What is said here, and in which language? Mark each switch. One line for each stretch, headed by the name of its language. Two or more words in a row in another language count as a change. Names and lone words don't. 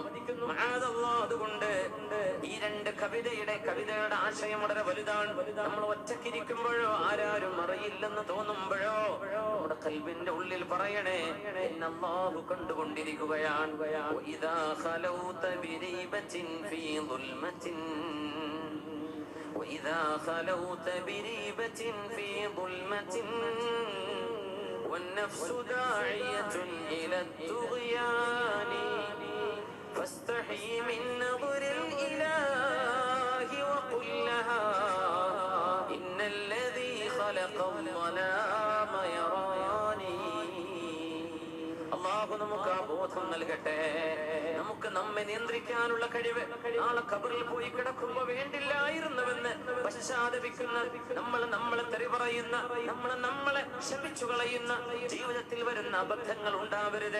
Malayalam: അതുകൊണ്ട് ഈ രണ്ട് കവിതയുടെ ആശയം വളരെ വലുതാണ്. നമ്മൾ ഒറ്റക്കിരിക്കുമ്പോഴോ ആരാരും അറിയില്ലെന്ന് തോന്നുമ്പോഴോ നമ്മുടെ ഖൽബിന്റെ ഉള്ളിൽ പറയണേ, അല്ലാഹു കണ്ടുകൊണ്ടിരിക്കുകയാണ്.
Arabic: وإذا خلوت بريبة في ظلمة وإذا خلوت بريبة في ظلمة والنفس داعية إلى الطغيان فاستحي من نظر الإله وقل لها إن الذي خلق الظلام يراني.
Malayalam: അല്ലാഹു നമുക്ക് ആ ബോധം നൽകട്ടെ. നമുക്ക് നമ്മെ നിയന്ത്രിക്കാനുള്ള കഴിവ്. നാളെ ഖബറിൽ പോയി കിടക്കുമ്പോ വേണ്ടില്ലായിരുന്നുവെന്ന് പശ്ചാത്തപിക്കുന്ന, നമ്മളെ തെറി പറയുന്ന, നമ്മളെ ശപിച്ചു കളയുന്ന ജീവിതത്തിൽ വരുന്ന അബദ്ധങ്ങൾ ഉണ്ടാവരുതേ.